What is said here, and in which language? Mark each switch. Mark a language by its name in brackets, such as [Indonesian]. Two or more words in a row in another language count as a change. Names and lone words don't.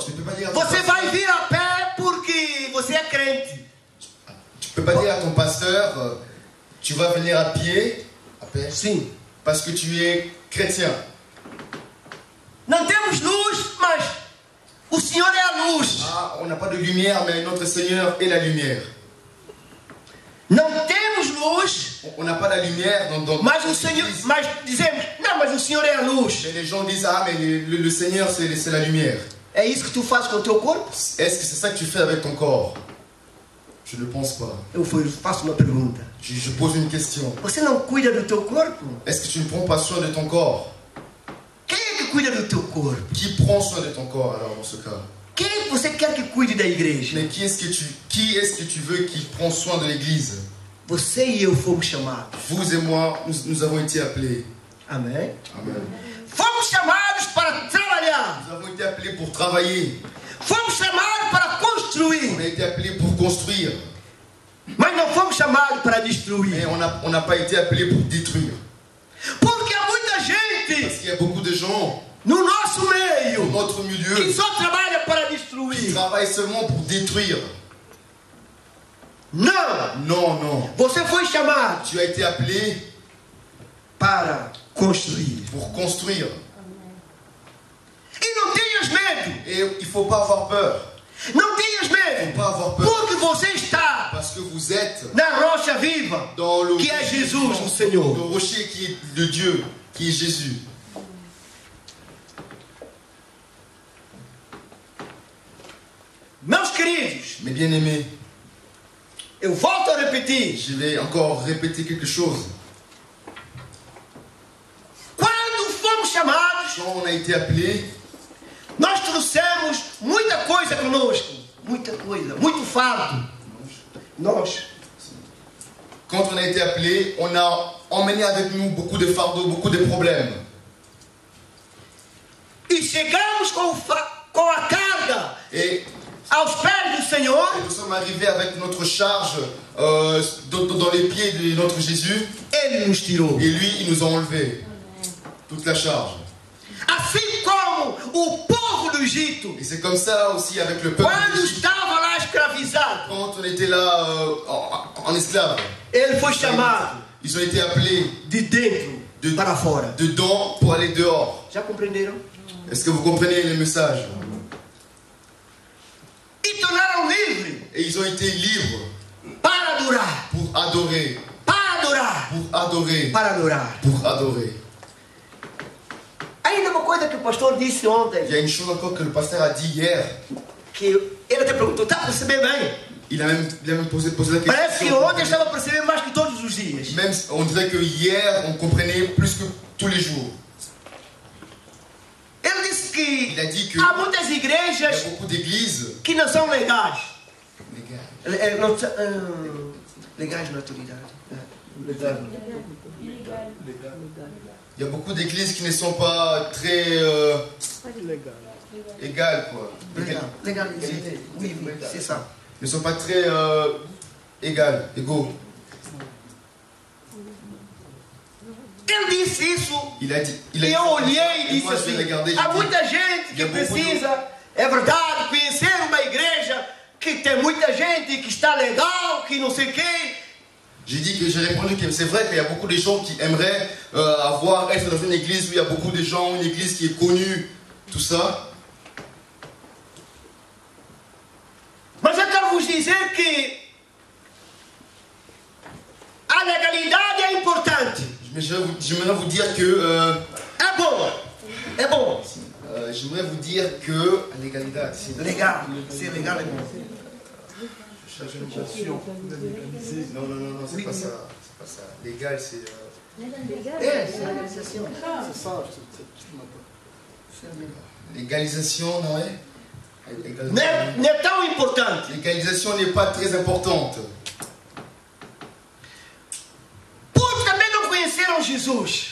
[French] Tu ne peux pas dire à ton [Portuguese] você [French] pasteur, [Portuguese] vai vir a pé porque você é crente. [French] tu peux pas dire à ton pasteur, tu vas venir à pied, [Portuguese] Sim. [French] parce que tu es chrétien. [Portuguese] Não temos luz, mas o Senhor é a luz. [French] Ah, on n'a pas de lumière, mais notre Seigneur est la lumière. [Portuguese] Não temos luz, [French] On n'a pas la lumière dans [Portuguese] mas o Senhor, mas dizemos, não, mas o Senhor é a luz. [French] Mais les gens disent, ah, mais le Seigneur, c'est la lumière. [Portuguese] É isso que tu fazes com o teu corpo? [French] Est-ce que c'est ça que tu fais avec ton corps? Je ne pense pas. [Portuguese] Eu faço uma pergunta. [French] Je pose une question. [Portuguese] Você não cuida do teu corpo? [French] Est-ce que tu ne prends pas soin de ton corps? [Portuguese] Quem é que cuida do teu corpo? [French] Qui prend soin de ton corps alors dans ce cas? [Portuguese] Quem é que você quer que cuide da igreja? [French] Mais qui est-ce que tu veux qui prend soin de l'église? [Portuguese] Você e eu fomos chamados. [French] Vous et moi, nous avons été appelés. [Portuguese] Amém? [French] Amen. [Portuguese] Fomos chamados para trabalhar. [French] Nous avons été appelés pour travailler. [Portuguese] Fomos chamados para [French] On [Portuguese] construir. [French] a été appelés pour construire. [Portuguese] Mas não fomos chamados para [French] Mais [Portuguese] destruir. [French] on n'a pas été appelés pour détruire. [Portuguese] Porque há muita [French] Parce [Portuguese] gente [French] qu'il y a beaucoup de gens [Portuguese] no nosso [French] dans [Portuguese] meio [French] notre [Portuguese] que [French] milieu [Portuguese] só trabalha para [French] qui [Portuguese] destruir. [French] travaillent seulement pour détruire. [Portuguese] Não! [French] Non, non. [Portuguese] Você foi chamado [French] Tu as été appelé [Portuguese] para construir. [French] pour construire. [Portuguese] E não tenhas medo. [French] Et il ne faut pas avoir peur. [Portuguese] Não tenhas [French] Il ne [Portuguese] medo. [French] faut pas avoir peur. [Portuguese] Porque você está [French] Parce que vous êtes [Portuguese] na rocha viva, [French] dans le [Portuguese] que é Jesus, o [French] le [Portuguese] Senhor. [French] rocher qui est de Dieu, qui est Jésus. [Portuguese] Meus queridos, [French] Mes bien-aimés, [Portuguese] eu volto a repetir. [French] je vais encore répéter quelque chose. [Portuguese] Quando fomos chamados, [French] Quand on a été appelé, [Portuguese] nós trouxemos muita coisa conosco. Muita coisa, muito fardo. Nós. [French] quand on a été appelé, on a emmené avec nous beaucoup de fardeaux, beaucoup de problèmes. [Portuguese] E chegamos com a carga [French] Et [Portuguese] aos pés do Senhor. [French] nous sommes arrivés avec notre charge dans les pieds de notre Jésus. [Portuguese] Ele nos tirou. [French] Et lui, il nous a enlevé toute la charge. [Portuguese] Assim como o povo do Egito, [French] Et c'est comme ça aussi avec le peuple [Portuguese] quando [French] d'Égypte. [Portuguese] estava lá escravizado, [French] Quand on était là en esclave, [Portuguese] ele foi chamado [French] ils ont été appelés [Portuguese] de dentro para fora. [French] dedans pour aller dehors. [Portuguese] Já compreenderam? [French] Est-ce que vous comprenez le message? [Portuguese] E tornaram livre [French] Et ils ont été libres [Portuguese] para adorar. [French] pour adorer, [Portuguese] Para adorar. [French] pour adorer, [Portuguese] Para adorar. [French] pour adorer. [Portuguese] Ainda uma coisa que o pastor disse [French] Il [Portuguese] ontem, [French] y a une chose encore que le pasteur a dit hier. [Portuguese] que ele até perguntou, está a perceber bem? [French] Il a même posé la [Portuguese] Parece que [French] question. [Portuguese] ontem estava a perceber mais que todos os dias. [French] Même on dirait que hier on comprenait plus que tous les jours. [Portuguese] Ele disse que [French] Il a dit que [Portuguese] há muitas [French] il y a [Portuguese] igrejas [French] beaucoup d'églises. [Portuguese] que não são legais. [French] Les gars, [Portuguese] Não são, legais na autoridade. [French] il y a beaucoup d'églises qui ne sont pas très égales, quoi. Legalizé. Oui, oui, c'est ça. Ne sont pas très égaux. [Portuguese] Ele disse isso [French] Il a dit. [Portuguese] e eu olhei e disse [French] moi, je l'ai regardé, [Portuguese] assim, há [French] j'ai dit, [Portuguese] muita gente que precisa, é verdade, conhecer uma igreja que tem muita gente que está legal, que não sei o quê. [French] j'ai répondu que c'est vrai qu'il y a beaucoup de gens qui aimeraient être dans une église où il y a beaucoup de gens, une église qui est connue, tout ça. [Portuguese] Mas eu quero vos dizer que a legalidade é importante. [French] Mais j'aimerais vous dire que [Portuguese] É bom. É bom. [French] j'aimerais vous dire que légalité, [Portuguese] Legal. Ser legal é bom. [French] non, c'est pas ça, Légal, c'est [Portuguese] É, legalização. [French] légalisation, [Portuguese] não é? Não é tão importante. [French] Légalisation n'est pas très importante. [Portuguese] Porque também não conheceram Jesus.